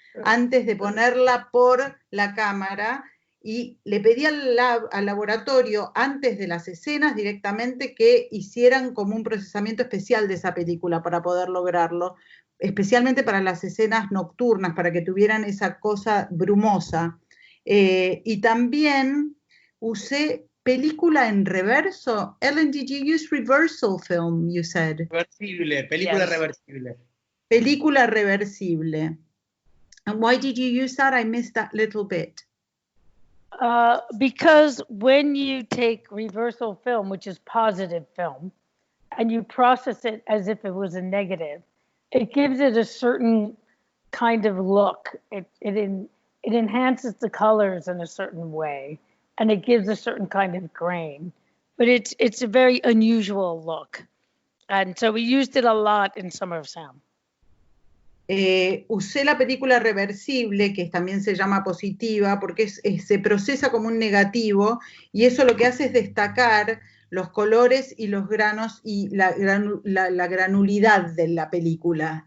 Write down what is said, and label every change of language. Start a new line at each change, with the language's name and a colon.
Spanish: antes de ponerla por la cámara y le pedí al laboratorio antes de las escenas directamente que hicieran como un procesamiento especial de esa película para poder lograrlo, especialmente para las escenas nocturnas, para que tuvieran esa cosa brumosa. Y también usé película en reverso.
English: Ellen, did you use reversal film, you said?
Spanish: Reversible, película
English: Yes.
Spanish: reversible. Película reversible.
English: And why did you use that? I missed that little bit. Because when you take reversal film, which is positive film, and you process it as if it was a negative, it gives it a certain kind of look. It enhances the colors in a certain way, and it gives a certain kind of grain. But it's a very unusual look, and so we used it a lot in Summer of Sam.
Spanish: Usé la película reversible, que también se llama positiva, porque se procesa como un negativo, y eso lo que hace es destacar los colores y los granos y la granulidad de la película.